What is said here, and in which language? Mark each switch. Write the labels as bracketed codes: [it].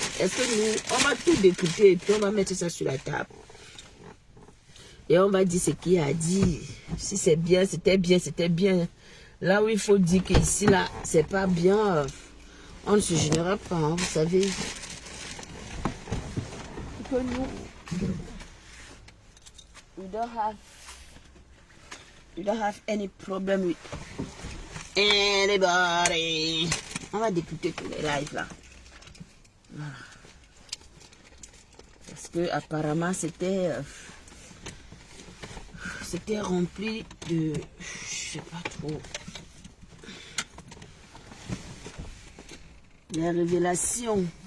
[fr] Est-ce que nous, on va tout décrypter et puis on va mettre ça sur la table. Et on va dire ce qu'il a dit. Si c'est bien, c'était bien, c'était bien. Là où il faut dire qu'ici, là, c'est pas bien, on ne se gênera pas, hein, vous savez. Que nous, [en] we don't have any problem with anybody. [fr] On va découper tous les lives là. Voilà. Parce que apparemment c'était rempli de, je sais pas trop, les révélations.